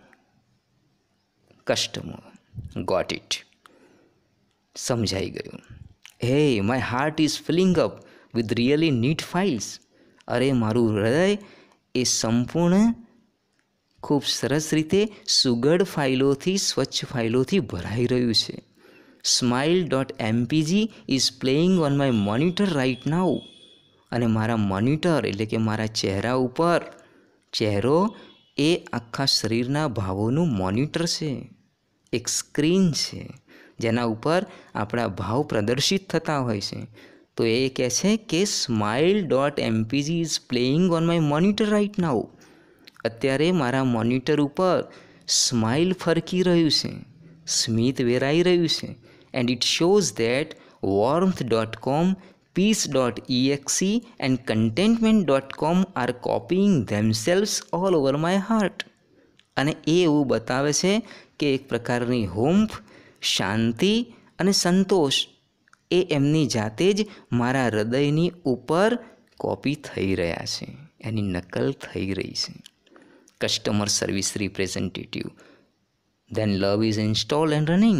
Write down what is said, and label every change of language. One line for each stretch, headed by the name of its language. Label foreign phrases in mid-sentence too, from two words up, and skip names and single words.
English: customer got it,
Gujarati: સમજાઈ ગયું.
English: Hey my heart is filling up with really neat files.
Gujarati: અરે મારું હૃદય એ સંપૂર્ણ ખૂબ સરસ રીતે સુઘડ ફાઇલોથી, સ્વચ્છ ફાઇલોથી ભરાઈ રહ્યું છે.
English: smile.mpg is playing on my monitor right now.
Gujarati: અને મારા મોનિટર એટલે કે મારા ચહેરા ઉપર, ચહેરો એ આખા શરીરના ભાવોનું મોનિટર છે, એક સ્ક્રીન છે જેના ઉપર આપણા ભાવ પ્રદર્શિત થતા હોય છે. તો એ કહે છે કે
English: smile.mpg is playing on my monitor right now.
Gujarati: અત્યારે મારા મોનિટર ઉપર સ્માઇલ ફરકી રહ્યું છે, સ્મિત વેરાઈ રહ્યું છે.
English: and it shows that warmth.com, peace.exe and contentment.com are copying themselves all over my heart.
Gujarati: અને એ એવું બતાવે છે કે એક પ્રકારની હુંફ, શાંતિ અને સંતોષ એ એમની જાતે જ મારા હૃદયની ઉપર કોપી થઈ રહ્યા છે, એની નકલ થઈ રહી છે.
English: Customer service representative. Then love is install and running.